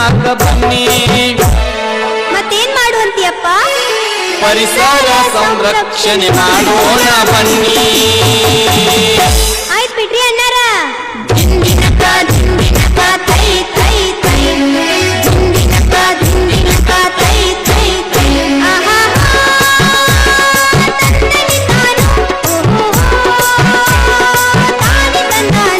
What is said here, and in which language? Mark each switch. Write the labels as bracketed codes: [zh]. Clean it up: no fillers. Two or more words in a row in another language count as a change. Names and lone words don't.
[kn] ಬನ್ನಿ. ಮತ್ತೇನ್ ಮಾಡುವಂತೀಯಪ್ಪ? ಪರಿಸರ ಸಂರಕ್ಷಣೆ ಮಾಡೋಣ ಬನ್ನಿ. ಆಯ್ತು ಬಿಡ್ರಿ ಅಣ್ಣಾರ. ದಿಂದಿನಕ ದಿಂದಿನಕ ತೈ ತೈ ತೈ, ದಿಂದಿನಕ ದಿಂದಿನಕ ತೈ ತೈ ತೈ. ಆಹಾ ತಂದನಿ ತಾನು, ಓಹೋ ತಾನಿ ತಂದಾನು.